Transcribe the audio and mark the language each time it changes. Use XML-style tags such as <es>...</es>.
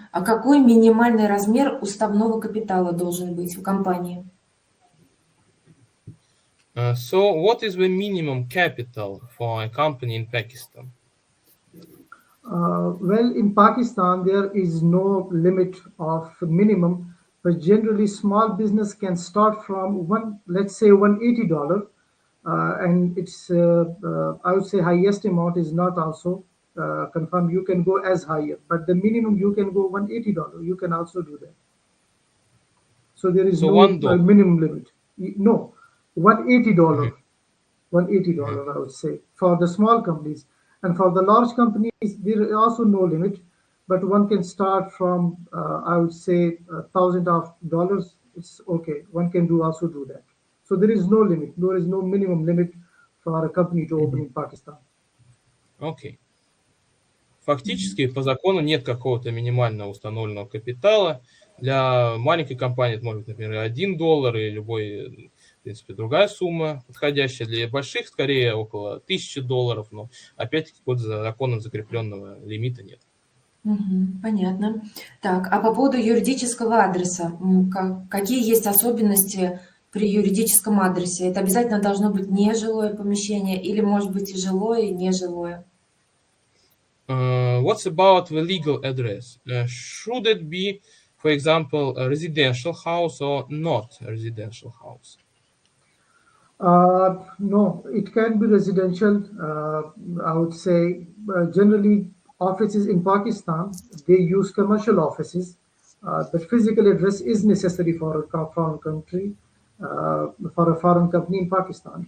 <ru>А какой минимальный размер уставного капитала должен быть в компании?</ru> <en>So, what is the minimum capital for a company in Pakistan? Well, in Pakistan, there is no limit of minimum, but generally small business can start from let's say $180, and it's I would say highest amount is not also confirmed. You can go as higher, but the minimum you can go $180. You can also do that. So there is no minimum limit. No, $180. $180, Mhm. I would say, for the small companies. And for the large companies, there is also no limit, but one can start from, I would say, $1,000. It's okay. One can also do that. So there is no limit. There is no minimum limit for a company to open Mhm. in Pakistan.</en> <ru>Окей. Фактически по закону нет какого-то минимального установленного капитала. Для маленькой компании это может быть, например, $1 или любой, в принципе, другая сумма подходящая. Для больших, скорее, около $1000, но опять-таки какого-то законом закрепленного лимита нет. Понятно. Так, а по поводу юридического адреса, какие есть особенности при юридическом адресе? Это обязательно должно быть нежилое помещение или, может быть, и жилое, и нежилое?</ru> <en>What's about the legal address? Should it be, for example, a residential house or not a residential house? No, it can be residential. I would say generally offices in Pakistan, they use commercial offices, but physical address is necessary for a foreign country, for a foreign company in Pakistan.</en>